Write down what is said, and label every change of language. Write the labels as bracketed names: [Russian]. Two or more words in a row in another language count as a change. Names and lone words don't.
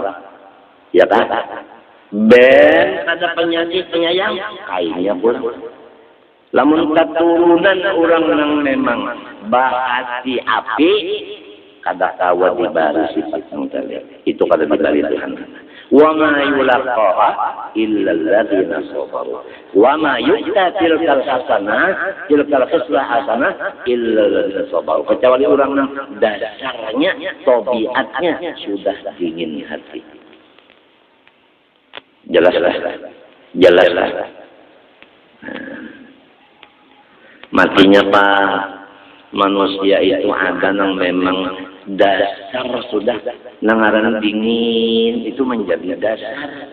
[Indonesian] Ya kan? Ada penyayang, kainnya pun. [Banjar] Lamun keturunan orang yang memang bahati api, kada kawa dibari sifat yang tadi. Itu kada dibari Tuhan. [Arabic] وما يلقاها إلا الذين صبروا. وما يؤتى تلك الحسنة، تلك الحسنة إلا الذين صبروا. [Indonesian] Kecuali orang yang dasarnya, tabiatnya sudah dingin hati. Jelaslah. [Banjar] Matinya Pak, manusia itu ada yang memang dasar sudah nangaran dingin itu menjadi dasar.